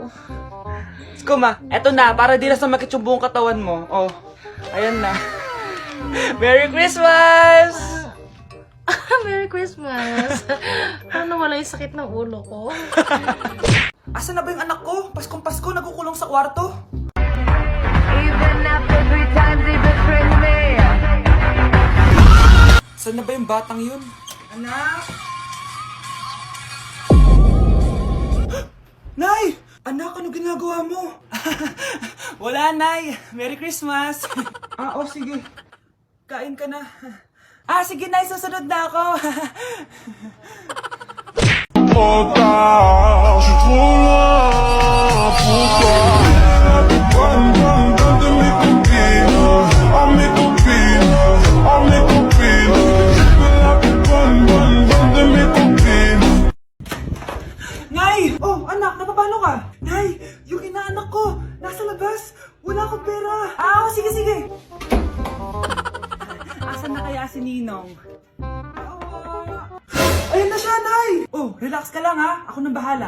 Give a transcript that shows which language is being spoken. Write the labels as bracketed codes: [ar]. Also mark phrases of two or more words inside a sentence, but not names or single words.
[tl] Skuma, eto na. Para di na sumakit yung buong katawan mo. Oh, ayan na. [en] Merry Christmas! Merry Christmas! [tl] Paano wala yung sakit ng ulo ko? Asa na ba yung anak ko? Paskong Pasko, nagkukulong sa kwarto. [en] Even after 3 times he betrayed me. [tl] Saan na ba yung batang yun? Anak! Nay! Anak, ano ginagawa mo? Wala, Nay. [en] Merry Christmas. [tl] Sige. Kain ka na. Sige, Nay. Susunod na ako. [fr] Je suis trop loin, pourquoi? Bonne, bonne, bonne de mes copines, oh mes copines, oh mes copines. Je veux la plus bonne, bonne, bonne de mes copines. [tl] Nay! Oh, anak, napapano ka? Nay, yung inaanak ko, nasa labas. Wala akong pera. Sige, sige. Asan na kaya si Ninong? Ayun na siya, Nay! Oh, relax ka lang ha. Ako nang bahala.